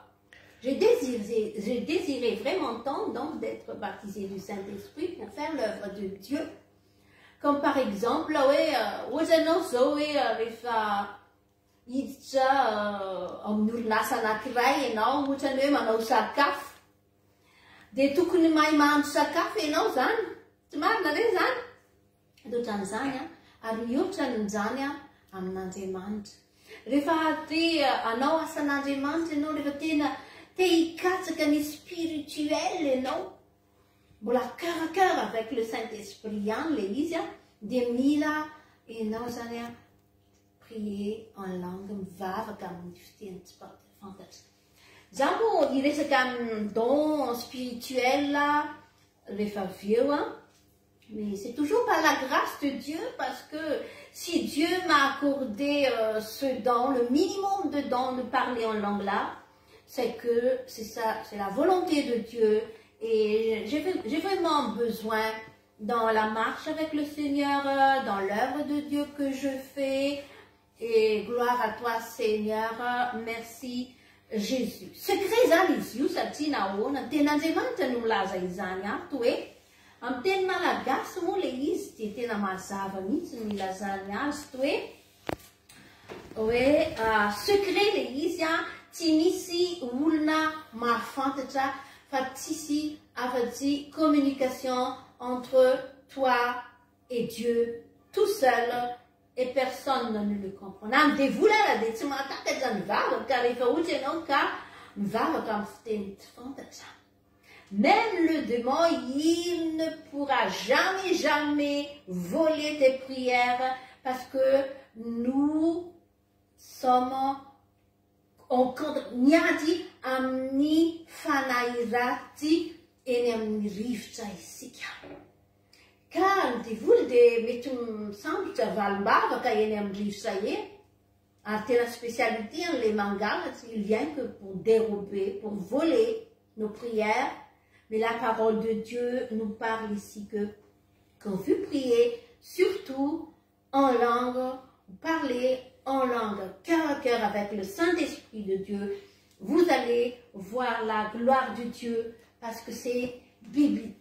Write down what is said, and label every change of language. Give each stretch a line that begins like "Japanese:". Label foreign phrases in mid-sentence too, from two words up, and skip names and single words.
French: J'ai désiré vraiment tant donc d'être baptisé du Saint-Esprit pour faire l'œuvre de Dieu. Comme par exemple,
Malagasy: de tokony mahay mahandro sakafo ianao zany, tsy marina re zany, ohatran'izany ary mihoatran'izany amin'Andriamanitra. Rehefa te anao asan'Andriamanitra ianao, rehefa tena te hikatsaka ny spirituel ianao, mbola
French: cœur avec le Saint-Esprit
Malagasy: ihany le izy dia mila ianao zany
French: prier en langue,
Malagasy: mivavaka amin'ny fiteny tsy fantatra. Zaho moa iresaka amin'ny
French: don spirituel
Malagasy: rehefa avy eo,
French: mais c'est toujours par la grâce de Dieu, parce que si Dieu m'a accordé ce don, le minimum de don de parler en langue là, c'est que c'est ça, c'est la volonté de Dieu, et j'ai vraiment besoin dans la marche avec le Seigneur, dans l'œuvre de Dieu que je fais, et gloire à toi Seigneur, merci Jésus.
Malagasy: Secret zany izy io satria nahoana ten'Andriamanitra no milaza izany ato hoe amin'ny teny malagasy moa le izy dia tena mazava mihitsy no ilazany azy to hoe hoe secret le izy tsy misy olona mahafantatra fa tsisy afa-tsy
French: communication entre toi et Dieu tout seul et personne ne le comprend.
Malagasy: Na midevolana dia tsy mahatakatra mivavaka rehefa ohatra ianao ka mivavaka amin'ny fiteny tsy fantatra.
French: Même le démon, il ne pourra jamais voler tes prières parce que nous sommes
Malagasy: niady amin'ny fanahy raty eny amin'ny rivotra isika. Ka ny devoly dia mety misambotra valim-bavaka eny amin'ny rivotra eny, ary tena spécialité les mangalatry,
French: il vient que pour dérober, pour voler nos prières. Mais la parole de Dieu nous parle ici que quand vous priez, surtout en langue, vous parlez en langue, cœur à cœur avec le Saint-Esprit de Dieu, vous allez voir la gloire de Dieu parce que c'est biblique.